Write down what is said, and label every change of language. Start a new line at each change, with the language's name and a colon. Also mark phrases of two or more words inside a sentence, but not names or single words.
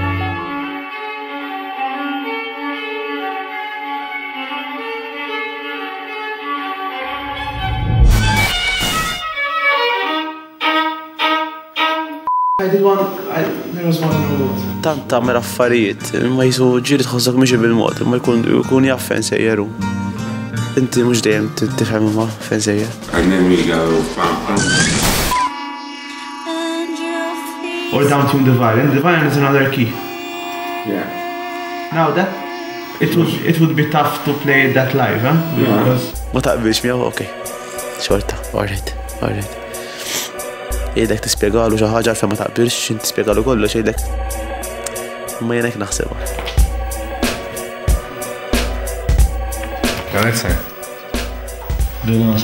Maltese: Tant tagħmel affarijiet, ma jisu ġieli tħossok mixi bil-mod, ma jkun jaf fejn sejjeru. Inti mhux dejjem tifhem ma fejn sejjer.
English: Or down tune the violin. The violin is another key. Yeah. Now that it would be tough to play that live, huh? Because
Maltese: Ma taqbilx miegħu, okej. Xorta, alright. Jgħidlek tispjegalu xi ħaġa fejn ma taqbilx, inti tispjegalu kollox jgħidlek. Ma jien hekk naħsebha. Għalek بالناس